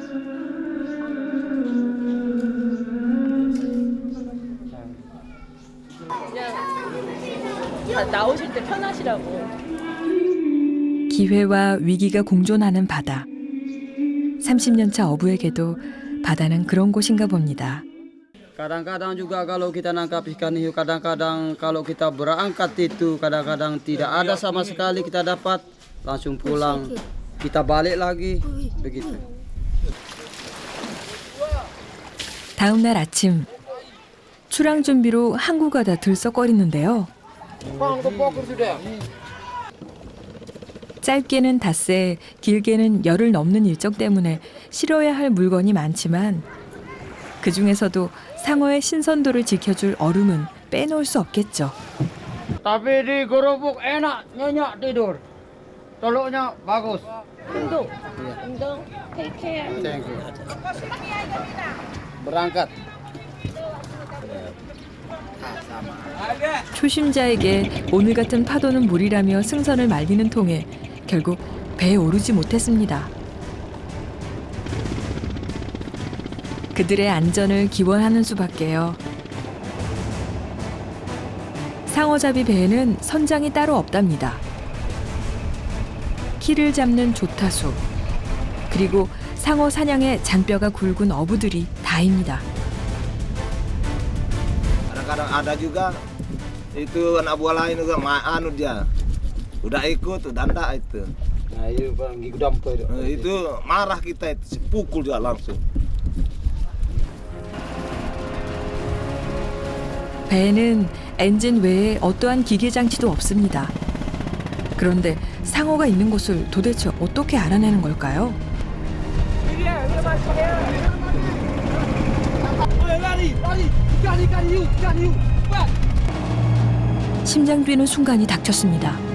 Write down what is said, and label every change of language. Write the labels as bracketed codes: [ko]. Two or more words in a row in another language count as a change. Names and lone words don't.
[ko] 그냥 나오실 때 편하시라고. 기회와 위기가 공존하는 바다. 30년 차 어부에게도 바다는 그런 곳인가 봅니다. [id] Kadang-kadang juga kalau kita nangkap ikan hiu, kadang-kadang kalau kita berangkat itu kadang-kadang tidak ada sama sekali kita dapat, langsung pulang. Kita balik lagi, begitu. [ko] 다음 날 아침 출항 준비로 항구가 다 들썩거리는데요. 짧게는 닷새, 길게는 열흘 넘는 일정 때문에 실어야 할 물건이 많지만 그 중에서도 상어의 신선도를 지켜줄 얼음은 빼놓을 수 없겠죠. [id] Tapi di gerobak enak, nyenyak tidur. Telurnya bagus. [ko] 운동. 운동. [en] Take care. Thank you. [id] Berangkat. [ko] 초심자에게 오늘 같은 파도는 물이라며 승선을 말리는 통에 결국 배에 오르지 못했습니다. 그들의 안전을 기원하는 수밖에요. 상어잡이 배에는 선장이 따로 없답니다. 키를 잡는 조타수, 그리고 상어 사냥에 잔뼈가 굵은 어부들이 다입니다. [id] Kadang-kadang ada juga itu anak buah lain juga anu dia udah ikut udah ndak itu. Nah, itu pergi dampai. Itu marah kita itu pukul dia langsung. [ko] 배에는 엔진 외에 어떠한 기계 장치도 없습니다. 그런데 상어가 있는 곳을 도대체 어떻게 알아내는 걸까요? 심장 뛰는 순간이 닥쳤습니다.